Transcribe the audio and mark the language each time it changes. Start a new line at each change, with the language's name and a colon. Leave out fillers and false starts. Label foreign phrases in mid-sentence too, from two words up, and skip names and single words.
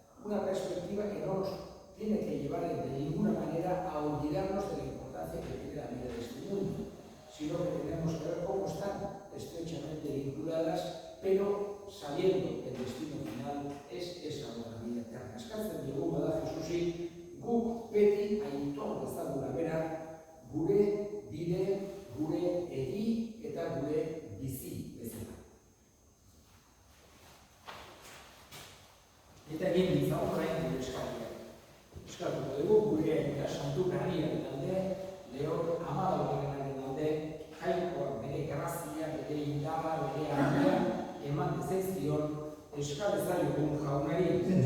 Spanish: Una perspectiva que no nos tiene que llevar de ninguna manera a olvidarnos de la importancia que tiene la vida de este mundo, sino que tenemos que ver cómo están estrechamente vinculadas, pero sabiendo que el destino final es esa otra vida eterna.
Basque: Eskatzen dugu bada Jesusi, guk beti aitor dezagula bera, gure bide, gure egi eta gure bizi bezala. Eta egin ditzagun orain gure eskaria. Eskatuko dugu gure eta santu garriaren alde, Leo Amadaurrenaren alde, jainkoak bere grazia, bere indarra, bere argia, eman dezaizkion, eskadezaiogun jaunari.